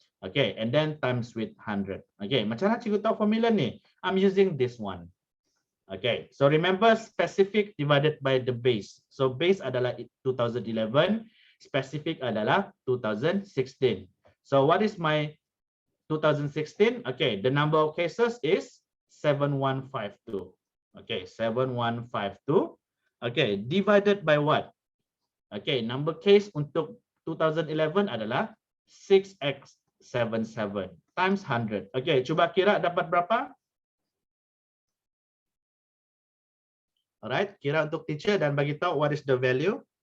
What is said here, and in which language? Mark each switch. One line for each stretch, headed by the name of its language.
English: Okay, and then times with 100. Okay,
Malay: macam mana cikgu tahu formula nih?
English: I'm using this one. Okay, so remember specific divided by the base.
Malay: So base adalah 2011, specific adalah 2016.
English: So what is my 2016? Okay, the number of cases is 7152. Okay, 7152. Okay, divided by what?
Malay: Okay, number case untuk 2011 adalah 6x77 times 100. Okay, cuba kira dapat berapa? Alright, kira untuk teacher dan bagi tahu
English: what is the value.